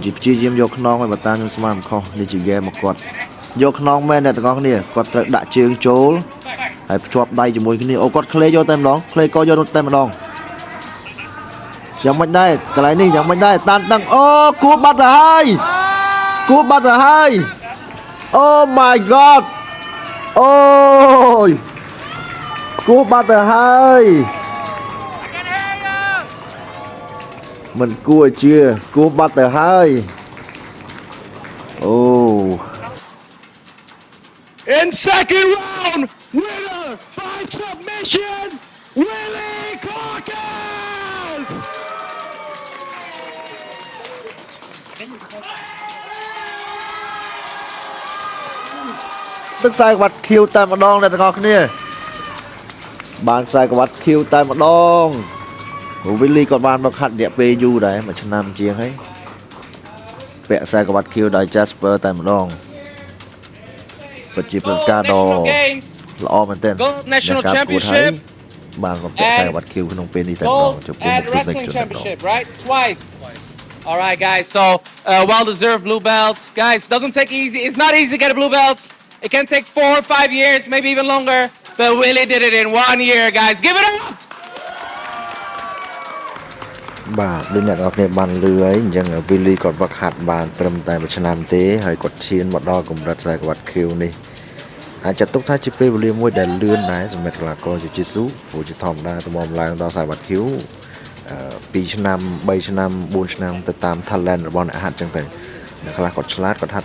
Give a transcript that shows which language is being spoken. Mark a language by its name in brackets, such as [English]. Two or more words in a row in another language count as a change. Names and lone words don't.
[Khmer] ជាព្យាយាមយកខ្នងឲ្យបើតាមខ្ញុំស្មានមិនខុសនេះជា game មកគាត់យកខ្នងមែនអ្នកទាំងអ ស់គ្នាគាត់ត្រូវដាក់ជើងចូលហើយភ្ជាប់ដៃជាមួយគ្នាអូគាត់ក្លេយកតែម្ដងក្លេក៏យកតែម្ដងយ៉ាងមិនដែរកន្លែងនេះយ៉ាងមិនដែរតានតឹងអូគួរបាត់ទៅហើយអូ [English] my god [Khmer] អូយគួរបាត់ទៅហើយមិនគួរជឿគួរបាត់ទៅហើយអូ [English] In second round winner by submission Willy Carcass [Khmer] ទឹកខ្សែក្បាត់ខៀវតែម្ដងអ្នកទាំងអស់គ្នាបានខ្សែក្បាត់ខៀវតែម្ដង Willy គាត់បានមកហាត់រយៈពេលយូរដែរមួយឆ្នាំជាងហើយពាក់ខ្សែក្បាត់ខៀវដោយ Jasper តែម្ដងពិតជាព្រឹត្តិការណ៍ដ៏ល្អមែនទែន [English] National Championship [Khmer] បានមកពាក់ខ្សែក្បាត់ខៀវក្នុងពេលនេះតែម្ដងចំពោះមុខទស្សនិកជនតែម្ដង [English] right twice all right guys so well deserved blue belts guys doesn't take easy it's not easy to get a blue belt it can take 4 or 5 years maybe even longer but Willy did it in 1 year guys give it up [Khmer] បាទដូចអ្នកទាំងអស់គ្នាបានលឺហើយអញ្ចឹងវីលីគាត់វឹកហាត់បានត្រឹមតែមួយឆ្នាំទេហើយគាត់ឈានមកដល់កម្រិតខ្សែក្បាត់ខៀវនេះអាចចាត់ទុកថាជាពេលវេលាមួយដែលលឿនដែរសម្រាប់កីឡាករ ជជិស៊ូព្រោះជាធម្មតាទៅមកឡើងដល់ខ្សែក្បាត់ខៀវ2ឆ្នាំ3ឆ្នាំ4ឆ្នាំទៅតាម talent របស់អ្នកហាត់អញ្ចឹងទៅអ្នកខ្លះគាត់ឆ្លាតគាត់ហាត់